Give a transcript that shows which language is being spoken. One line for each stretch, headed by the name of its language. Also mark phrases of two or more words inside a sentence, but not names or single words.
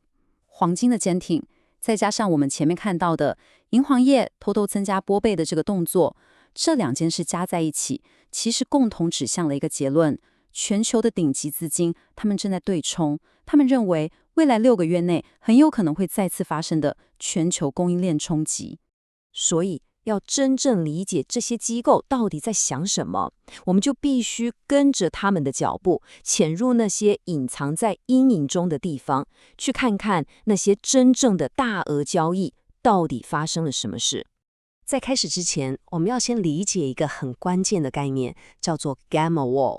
Chinese: 黃金的堅挺，再加上我們前面看到的銀行業偷偷增加波倍的這個動作，這兩件事加在一起，其實共同指向了一個結論：全球的頂級資金他們正在對沖，他們認為未來6個月內很有可能會再次發生的全球供應鏈衝擊。所以要真正理解這些機構到底在想什麼，我們就必須跟着他們的腳步，潛入那些隱藏在陰影中的地方，去看看那些真正的大額交易到底發生了什麼事。在開始之前，我們要先理解一個很關鍵的概念，叫做
English: Gamma Wall。